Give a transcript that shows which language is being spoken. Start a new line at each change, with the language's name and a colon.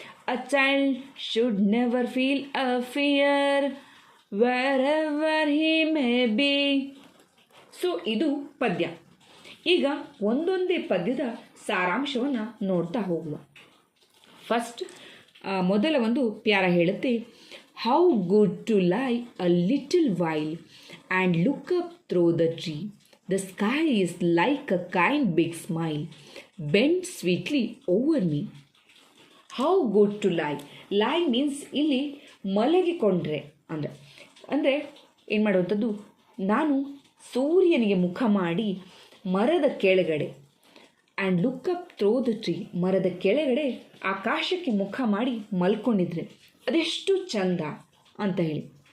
English: A child should never feel a fear, wherever he may be.
Kannada: So ಇದು ಪದ್ಯ. ಈಗ ಒಂದೊಂದೇ ಪದ್ಯದ ಸಾರಾಂಶವನ್ನು ನೋಡ್ತಾ ಹೋಗುವ.
English: first
Kannada: ಮೊದಲ ಒಂದು ಪ್ಯಾರ ಹೇಳುತ್ತೆ,
English: How good to lie a little while and look up through the tree. The sky is like a kind big smile, bend sweetly over me. How good to lie. Lie means
Kannada: ಇಲ್ಲಿ ಮಲಗಿಕೊಂಡ್ರೆ ಅಂದರೆ ಏನು ಮಾಡುವಂಥದ್ದು, ನಾನು ಸೂರ್ಯನಿಗೆ ಮುಖ ಮಾಡಿ ಮರದ ಕೆಳಗಡೆ
English: and look up through the tree,
Kannada: ಮರದ ಕೆಳಗಡೆ ಆಕಾಶಕ್ಕೆ ಮುಖ ಮಾಡಿ ಮಲ್ಕೊಂಡಿದ್ರೆ ಅದೆಷ್ಟು ಚಂದ ಅಂತ ಹೇಳಿ.